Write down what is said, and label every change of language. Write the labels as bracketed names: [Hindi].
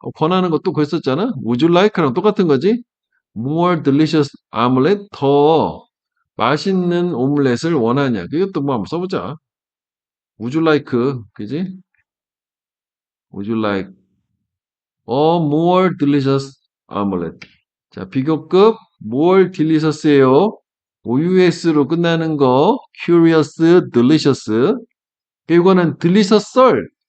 [Korean] 권하는 것도 그랬었잖아. [English] Would you like [Korean] 랑 똑같은 거지. [English] More delicious omelette. [Korean] 더 맛있는 오믈렛을 원하냐? 그것도 뭐 한번 써보자. [English] Would you like? [Korean] 그지? [English] Would you like a more delicious omelette? [Korean] 자, 비교급 more delicious예요. OUS로 끝나는 거 curious, delicious. 이거는 delicious 썰.